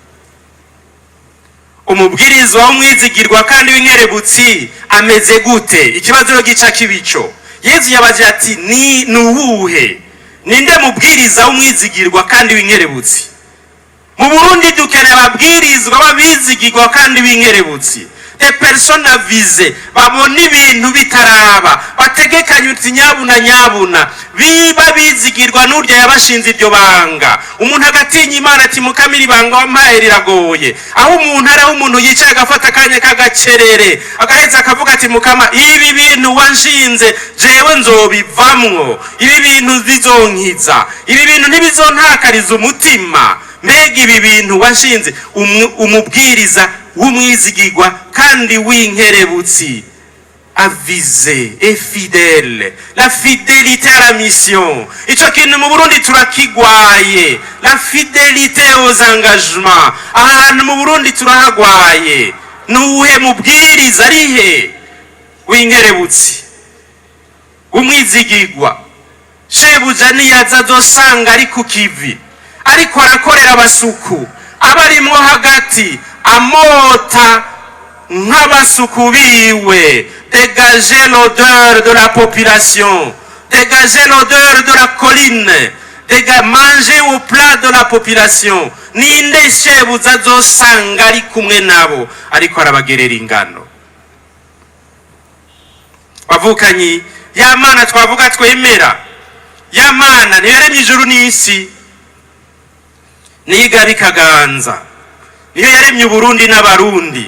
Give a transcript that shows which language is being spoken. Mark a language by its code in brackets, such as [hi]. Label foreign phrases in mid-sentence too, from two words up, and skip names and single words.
[rn] Umubwirizwa w'umwizigirwa kandi w'inkerebutsi ameze gute? Ikibazo gica kibico. Yezu yabaje ati, ni nuwuhe? Ninde mubwiriza w'umwizigirwa kandi w'inkerebutsi? Mu Burundi dukeneye ababwirizwa b'abizigirwa kandi w'inkerebutsi. [fr] Des personnes avisées, [rn] babona ibintu bitaraba, bategekanya uti nyabuna biba bizigirwa n'urya yabashinze iryo banga. Umuntu agatinya Imana ati, mukamira ibanga wampaye riragoye. Aho umuntu ari, aho umuntu yicaye agafata akanya k'agacerere agaheza akavuga ati, mukama, ibi bintu wanshinze jewe nzobivamwo, ibi bintu bizonkiza, ibi bintu ntibizontakariza umutima. Mbega ibi bintu washinze. Umubwiriza w'umwizigirwa kandi w'inkerebutsi [fr] avisé et fidèle, la fidélité à la mission. [rn] Ico kintu mu Burundi turakigwaye, [fr] la fidélité aux engagements. [rn] Ahantu mu Burundi turahagwaye. Nuwuhe mubwiriza arihe w'inkerebutsi w'umwizigirwa shebuja niyaza azosanga ari ku kivi, ariko arakorera abasuku abarimwo hagati, amota nk'abasuku biwe. [fr] Dégager l'odeur de la population, dégager l'odeur de la colline, manger au plat de la population. [rn] Ninde shebuja azosanga ari kumwe nabo ariko arabagerera ingano? Bavukanyi, ya Mana twavuga twemera, ya Mana ntiyaremye ijuru n'isi, niga bikaganza, niyo yaremye Uburundi n'abarundi.